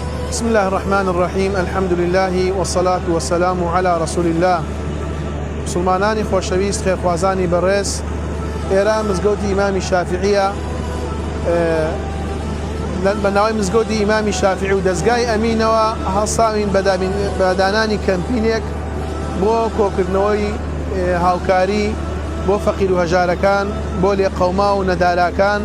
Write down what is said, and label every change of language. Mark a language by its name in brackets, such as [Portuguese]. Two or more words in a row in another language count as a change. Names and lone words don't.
[Arabic] بسم الله الرحمن الرحيم الحمد لله والصلاة والسلام على رسول الله. [Central Kurdish] مسلمانانی خۆشەویست خێرخوازانی بەڕێز، ئێرە مزگەوتی ئیمامی شافعیە، بە ناوی مزگەوتی ئیمامی شافعی و دەستگای ئەمینەوە هەڵساوین بەدانانی کەمپینێک بۆ کۆکردنەوەی هاوکاری بۆ فەقیر و هەژارەکان، بۆ لێقەوما و نەداراکان.